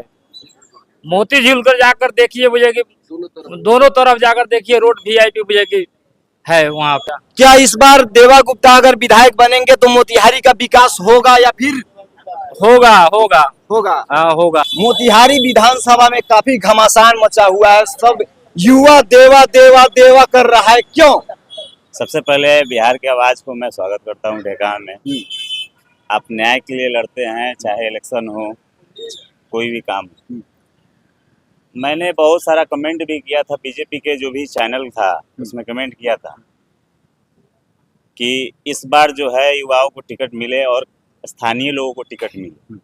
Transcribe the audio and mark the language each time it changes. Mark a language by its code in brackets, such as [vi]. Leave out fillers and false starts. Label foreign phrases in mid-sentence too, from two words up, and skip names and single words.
[hi] मोती झील कर जाकर देखिए, मुझे कि दोनों तरफ जाकर देखिए, रोड वीआईपी मुझे कि है वहाँ पे। क्या इस बार देवा गुप्ता अगर विधायक बनेंगे तो मोतिहारी का विकास होगा या फिर होगा होगा होगा? हाँ होगा। मोतिहारी विधानसभा में काफी घमासान मचा हुआ है, सब युवा देवा देवा देवा कर रहा है, क्यों? सबसे पहले बिहार की आवाज को मैं स्वागत करता हूँ ढेकान में। आप न्याय के लिए लड़ते हैं, चाहे इलेक्शन हो, कोई भी काम हो। मैंने बहुत सारा कमेंट भी किया था, बीजेपी के जो भी चैनल था उसमें कमेंट किया था कि इस बार जो है युवाओं को टिकट मिले और स्थानीय लोगों को टिकट मिले।